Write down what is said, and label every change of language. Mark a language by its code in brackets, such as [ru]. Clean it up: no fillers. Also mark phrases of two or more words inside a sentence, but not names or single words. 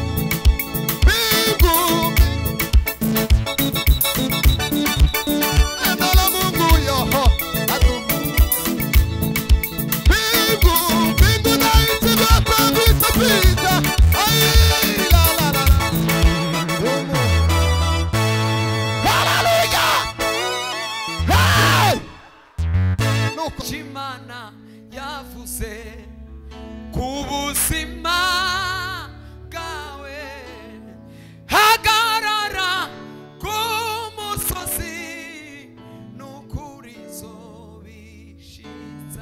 [sw] Mbingu neno la Mungu yoho adumu. Mbingu na nchi vyote vitapita, la. Hallelujah. Hey! [rw] Chimana yavuze kubuzima bwawe, hagarara kumusozi nukuri zobishitsa.